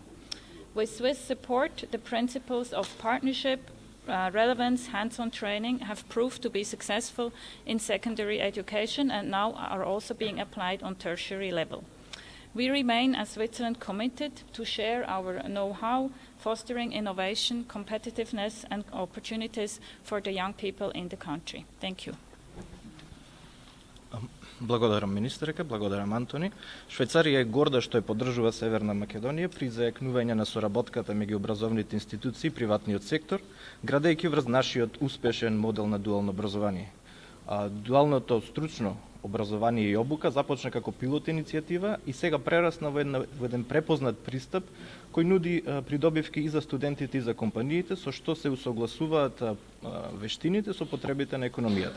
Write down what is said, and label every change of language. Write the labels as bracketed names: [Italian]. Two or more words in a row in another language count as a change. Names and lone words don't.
[English] With Swiss support, the principles of partnership, relevance, hands-on training have proved to be successful in secondary education and now are also being applied on tertiary level. We remain as Switzerland committed to share our know-how, fostering innovation, competitiveness and opportunities for the young people in the country. Thank you. [Macedonian] Благодарам министерка, благодарам Антони. Швајцарија е горда што ја поддржува Северна Македонија при зајакнување на соработката меѓу образовните институции и приватниот сектор, градејќи врз нашиот успешен модел на дуално образование. Дуалното стручно образование и обука започна како пилот иницијатива и сега прерасна во еден препознат пристап кој нуди придобивки и за студентите и за компаниите, со што се усогласуваат вештините со потребите на економијата.